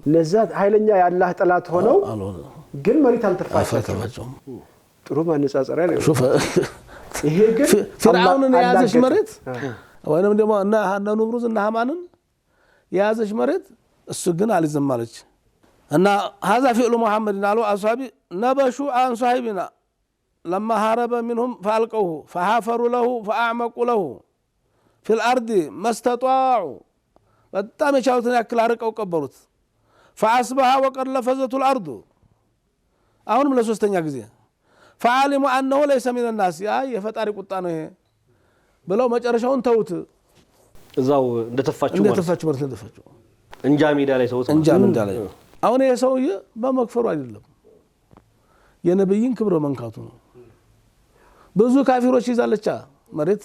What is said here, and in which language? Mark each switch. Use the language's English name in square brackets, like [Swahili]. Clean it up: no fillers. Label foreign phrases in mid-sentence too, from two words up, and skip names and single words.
[Amharic] እነዛ ኃይለኛ የአላህ ጠላት ሆነው ግን መሬት አልተፋቸውም። ጥሩ ማነጻጸሪያ ነው። ይሄ ግን ፊርዓውንን የያዘች መሬት ወይንም ደግሞ እና ነምሩዝ እና ሃማንን የያዘች መሬት እሱ ግን አልይዝም አለች። [Arabic] እና هذا فعل محمد قالوا اصحابي نبشوا عن صاحبنا لما هرب منهم فالقوه فحفروا له فاعمقوا له في الارض ما استطاعوا [Amharic] በጣም የቻሉትን ያክል አርቀው ቀበሩት። [Arabic] فاصبح وقد لفظت الارض [Amharic] አሁንም ለሶስተኛ ጊዜ [Arabic] فعلموا انه ليس من الناس [Amharic] ያ የፈጣሪ ቁጣ ነው ይሄ ብለው መጨረሻውን ተውት። እዛው እንደተፋችሁ ማለት እንደተፋችሁ እንጃ ሜዳ ላይ ተውት። እንጃ ሜዳ ላይ አሁን ይሄ ሰውዬ በመክፈሩ አይደለም የነብይን ክብር መንካቱ ነው። ብዙ ካፊሮች ይዛለች መሬት